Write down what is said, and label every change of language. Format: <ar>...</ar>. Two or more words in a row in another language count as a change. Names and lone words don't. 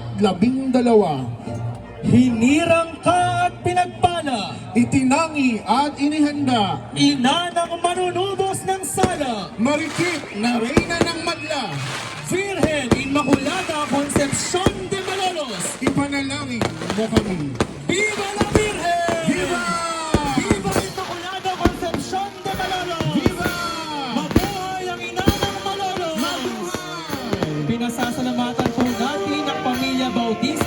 <tl>Hinirang ka at pinagpala, Itinangi at inihanda, ina ng manunubos ng sala, marikit na reyna ng madla,</tl> <es>Virgen Immaculada Concepcion de Malolos.</es> <tl>ipanalangin mo kami.</tl> <es>Viva la Virgen! Viva! Viva Immaculada Concepcion de Malolos! Viva!</es> <tl>Mabuhay ang ina ng Malolos! Mabuhay! Pinasasalamatan po natin ang pamilya Bautista</tl>